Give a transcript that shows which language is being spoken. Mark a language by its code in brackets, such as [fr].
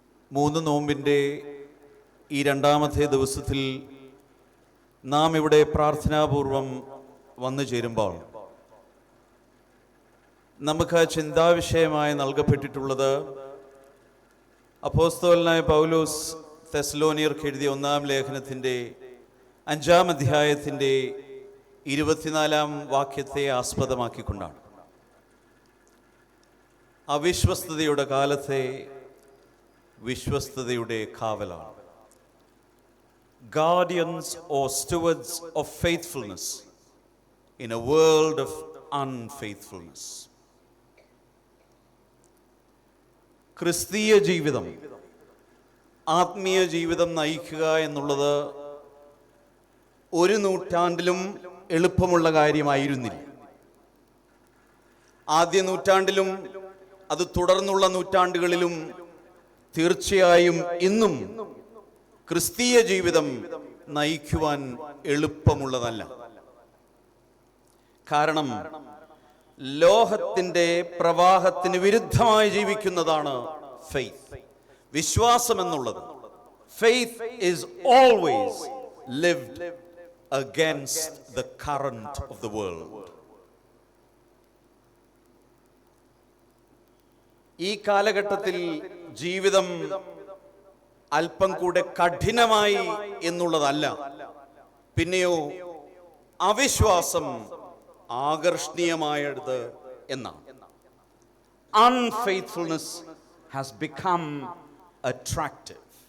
[ml] 3 നോമ്പിൻ്റെ ഈ രണ്ടാമത്തെ ദിവസത്തിൽ നാം ഇവിടെ പ്രാർത്ഥനാപൂർവം വന്നു ചേരുമ്പോൾ നമുക്ക് ചിന്താവിഷയമായി നൽകപ്പെട്ടിട്ടുള്ളത് അപ്പോസ്തലനായ പൗലോസ് തെസ്സലോനിയർക്ക് എഴുതിയ 1-ാം ലേഖനത്തിൻ്റെ 5-ാം അധ്യായത്തിൻ്റെ 24-ാം വാക്യത്തെ ആസ്പദമാക്കിക്കൊണ്ടാണ്. അവിശ്വസ്തതയുടെ കാലത്തെ വിശ്വസ്തതയുടെ കാവലാണ്. [en] Guardians or stewards of faithfulness in a world of unfaithfulness. [ml] ക്രിസ്തീയ ജീവിതം, ആത്മീയ ജീവിതം നയിക്കുക എന്നുള്ളത് ഒരു നൂറ്റാണ്ടിലും എളുപ്പമുള്ള കാര്യമായിരുന്നില്ല. ആദ്യ നൂറ്റാണ്ടിലും അത് തുടർന്നുള്ള നൂറ്റാണ്ടുകളിലും തീർച്ചയായും ഇന്നും ക്രിസ്തീയ ജീവിതം നയിക്കുവാൻ എളുപ്പമുള്ളതല്ല. കാരണം ലോകത്തിൻ്റെ പ്രവാഹത്തിന് വിരുദ്ധമായി ജീവിക്കുന്നതാണ് ഫെയ്ത്ത്, വിശ്വാസം എന്നുള്ളത്. [en] Faith is always lived against the current of the world. [ml] ഈ കാലഘട്ടത്തിൽ ജീവിതം അല്പം കൂടെ കഠിനമായി എന്നുള്ളതല്ല, പിന്നെയോ അവിശ്വാസം ആകർഷണീയമായത് എന്നാണ്. [en] Unfaithfulness has become attractive.